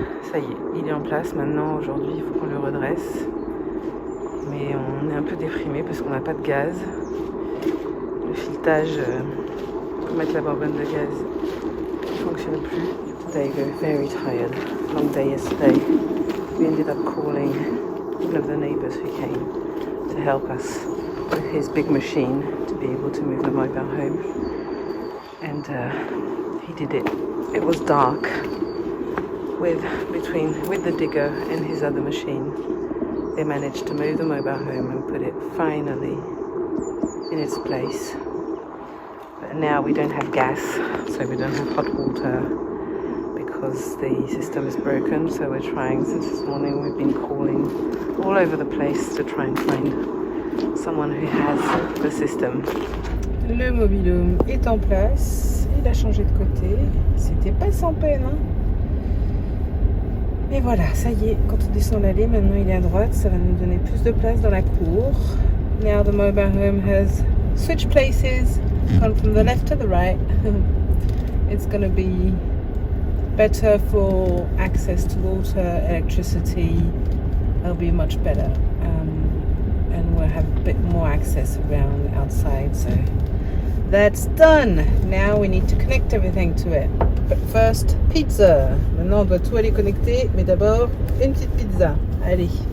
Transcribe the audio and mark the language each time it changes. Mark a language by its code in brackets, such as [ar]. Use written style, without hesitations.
[fr] Ça y est, il est en place maintenant. Aujourd'hui, il faut qu'on le redresse. Mais on est un peu déprimé parce qu'on n'a pas de gaz. Le filetage pour mettre la bonbonne de gaz ne fonctionne plus. [en] Today we're very tired. Long day yesterday. We ended up calling one of the neighbours who came to help us with his big machine to be able to move the mobile home. And he did it. It was dark with the digger and his other machine. They managed to move the mobile home and put it finally in its place. But now we don't have gas, so we don't have hot water because the system is broken. So we're trying, since this morning we've been calling all over the place to try and find someone who has the system. [fr] Le mobil-home est en place, il a changé de côté, c'était pas sans peine, hein. Et voilà, ça y est, quand on descend l'allée, maintenant il est à droite, ça va nous donner plus de place dans la cour. [en] Now the mobile home has switched places, gone from the left to the right. It's going to be better for access to water, electricity. It'll be much better. And we'll have a bit more access around outside, so that's done. Now we need to connect everything to it. But first, pizza. [fr] Maintenant, on doit tout aller connecter, mais d'abord, une petite pizza. Allez.